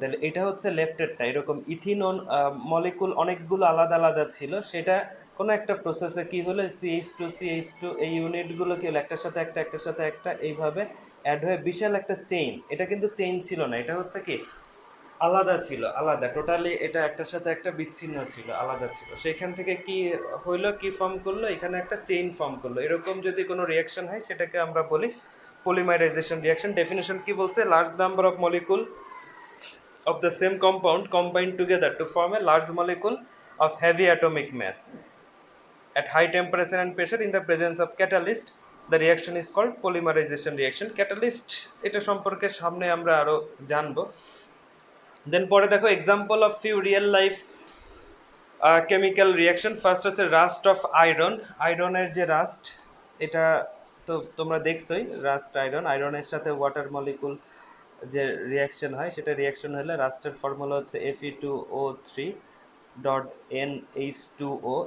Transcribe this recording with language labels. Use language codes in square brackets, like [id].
[bn] তাহলে এটা হচ্ছে লেফটেরটা, এরকম ইথিনন মলিকুল অনেকগুলো আলাদা আলাদা ছিল, সেটা কোনো একটা প্রসেসে কি হলো, CH2 এই ইউনিটগুলো কি হলো, একটার সাথে একটা, একটার সাথে একটা, এইভাবে অ্যাড হয়ে বিশাল একটা চেইন। এটা কিন্তু চেইন ছিল না, এটা হচ্ছে কি আলাদা ছিল, আলাদা টোটালি, এটা একটার সাথে একটা বিচ্ছিন্ন ছিল, আলাদা ছিল। সেইখান থেকে কি হইলো, কি ফর্ম করলো, এখানে একটা চেইন ফর্ম করলো। এরকম যদি কোনো রিয়াকশন হয় সেটাকে আমরা বলি পলিমারাইজেশন রিয়াকশন। [en] definition [bn] কি বলছে, [en] Large number of molecule of the same compound combine together to form a large molecule of heavy atomic mass at high temperature and pressure in the presence of catalyst. The reaction is called polymerization reaction. [bn] Catalyst এটা সম্পর্কে সামনে আমরা আরো জানবো। [en] then [bn] পরে দেখো [en] Example of few real life chemical reaction. [bn] First হচ্ছে rushed of iron, আয়রনের যে রাস্ট, এটা তো তোমরা দেখছোই, রাস্ট আয়রন, আয়রনের সাথে ওয়াটার মলিকুল যে রিয়াকশন হয়, সেটা রিয়াকশন হলে রাস্টের ফর্মুলা হচ্ছে Fe2O3.NH2O।